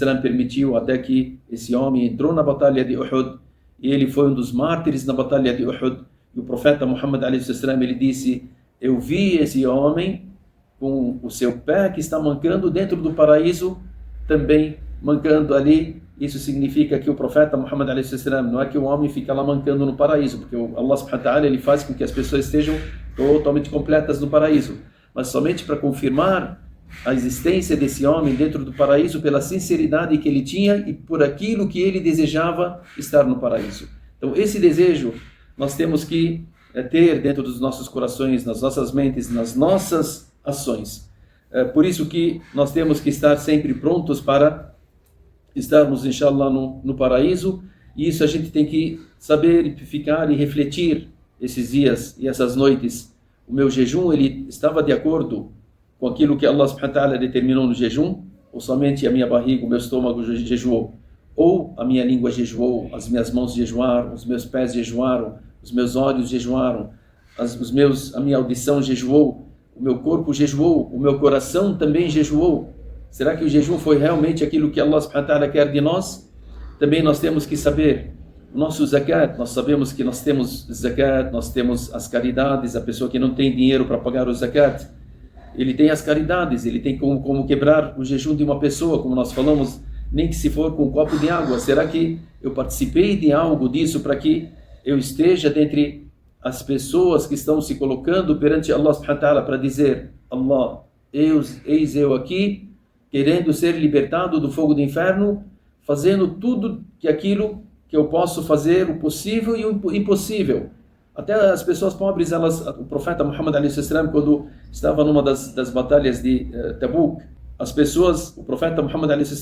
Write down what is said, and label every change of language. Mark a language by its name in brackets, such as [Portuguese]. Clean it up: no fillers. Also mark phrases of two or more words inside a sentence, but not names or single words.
[Portuguese] permitiu até que esse homem entrou na batalha de Uhud, e ele foi um dos mártires na batalha de Uhud. E o profeta Muhammad a.s. ele disse: eu vi esse homem com o seu pé que está mancando dentro do paraíso, também mancando ali. Isso significa que o profeta Muhammad a.s. não é que o homem fica lá mancando no paraíso, porque Allah [Arabic] سبحانه وتعالى [Portuguese] ele faz com que as pessoas estejam totalmente completas no paraíso, mas somente para confirmar a existência desse homem dentro do paraíso pela sinceridade que ele tinha e por aquilo que ele desejava estar no paraíso. Então esse desejo nós temos que ter dentro dos nossos corações, nas nossas mentes, nas nossas ações. Por isso que nós temos que estar sempre prontos para estarmos, inshallah, no paraíso, e isso a gente tem que saber e ficar e refletir esses dias e essas noites. O meu jejum, ele estava de acordo com aquilo que Allah [Arabic] سبحانه وتعالى [Portuguese] determinou no jejum, ou somente a minha barriga, o meu estômago jejuou, ou a minha língua jejuou, as minhas mãos jejuaram, os meus pés jejuaram, os meus olhos jejuaram, a minha audição jejuou, o meu corpo jejuou, o meu coração também jejuou. Será que o jejum foi realmente aquilo que Allah [Arabic] سبحانه وتعالى [Portuguese] quer de nós? Também nós temos que saber o nosso zakat. Nós sabemos que nós temos zakat, nós temos as caridades. A pessoa que não tem dinheiro para pagar o zakat, ele tem as caridades, ele tem como quebrar o jejum de uma pessoa, como nós falamos, nem que se for com um copo de água. Será que eu participei de algo disso para que eu esteja dentre as pessoas que estão se colocando perante Allah [Arabic] سبحانه وتعالى [Portuguese] para dizer: Allah, eis eu aqui, querendo ser libertado do fogo do inferno, fazendo tudo aquilo que eu posso fazer, o possível e o impossível. Até as pessoas pobres, o profeta Muhammad a.s., quando estava numa das batalhas de Tabuk, o profeta Muhammad a.s.